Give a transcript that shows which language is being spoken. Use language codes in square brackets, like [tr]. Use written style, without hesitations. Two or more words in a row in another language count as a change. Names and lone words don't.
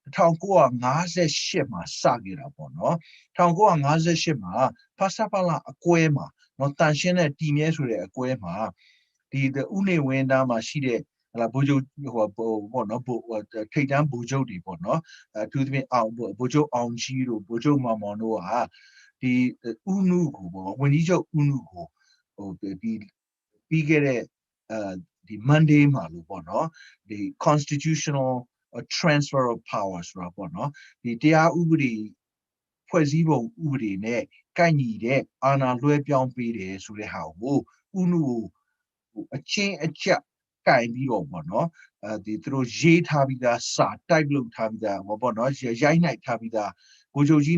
[my] 1958 မှာစခဲ့တာပေါ့နော်1958မှာဖဆပလာအကွဲမှာနော်တန်ရှင်းတဲ့တီမြဲဆိုတဲ့အကွဲမှာဒီဥနေဝင်းသားမှာရှိတဲ့ဟလာဘိုးချုပ်ပေါ့နော်ထိတ်တန်းဘိုးချုပ်တွေပေါ့နော်အထူးသဖြင့်ဘိုးချုပ်အောင်ကြီးတို့ဘိုးချုပ်မောင်မောင်တို့ဟာဒီဥနုကိုပေါ့ဝန်ကြီးချုပ် ဥနုကိုဟိုဒီပြီးခဲ့တဲ့ဒီ Monday မှာလို့ပေါ့နော်ဒီ [en] constitutional transfer of power [my] ဆိုတာပေါ့နော်ဒီတရားဥပဒေဖွဲ့စည်းပုံဥပဒေနဲ့ကိုက်ညီတဲ့အာဏာလွှဲပြောင်းပေးတယ်ဆိုတဲ့ဟာကို ဥနုကိုအချင်းအကျပ်ကင်ပြီးတော့ပေါ့နော်ဒီသူတို့ရေးထားပြီးသားစာတိုက်လုပ်ထားပြီးသားပေါ့နော်ရိုက်နှိုက်ထားပြီးသားဗိုလ်ချုပ်ကြီး